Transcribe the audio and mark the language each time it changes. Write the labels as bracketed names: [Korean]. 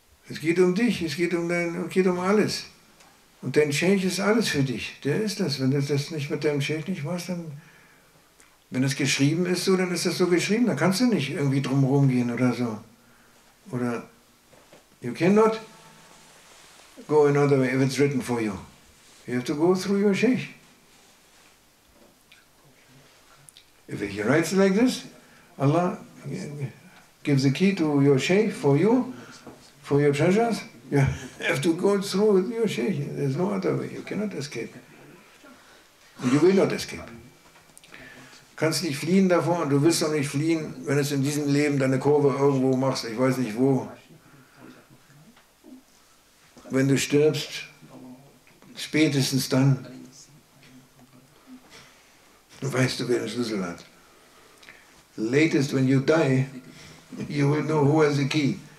[German] Es geht um dich, es geht um alles. Und dein Sheikh ist alles für dich, der ist das. Wenn du das nicht mit deinem Sheikh nicht machst, dann, wenn das geschrieben ist so, dann ist das so geschrieben, da kannst du nicht irgendwie drumherum gehen oder so. [English] Oder, you cannot go another way if it's written for you. You have to go through your Sheikh. If he writes like this, Allah gives the key to your Sheikh for you, for your treasures. You have to go through your Sheikh. There's no other way. You cannot escape. And you will not escape. [German] Du kannst nicht fliehen davor und du willst doch nicht fliehen, wenn du in diesem Leben deine Kurve irgendwo machst, ich weiß nicht wo. Wenn du stirbst, spätestens dann, weißt du, wer den Schlüssel hat. [English] Latest when you die, you will know who has the key.